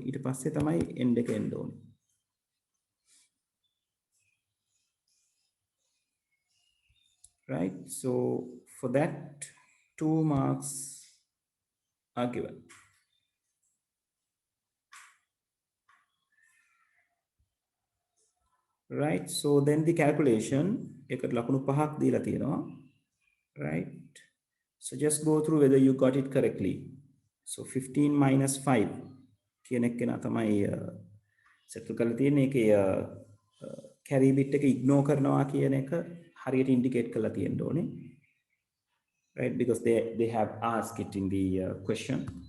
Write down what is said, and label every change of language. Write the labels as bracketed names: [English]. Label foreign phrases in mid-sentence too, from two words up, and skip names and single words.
[Sinhala] ඊට පස්සේ තමයි end එක එන්න ඕනේ. [English] Right? So for that 2 marks are given. Right? So then the calculation [Sinhala] එකට ලකුණු 5ක් දීලා තියෙනවා. [English] Right? So just go through whether you got it correctly. [Sinhala] So 15 minus 5 කියන එක නා තමයි settle කරලා තියෙන්නේ. ඒකේ [English] carry bit [Sinhala] එක ignore කරනවා කියන එක හරියට indicate කරලා තියෙන්න ඕනේ. [English] Right? Because they have asked it in the question.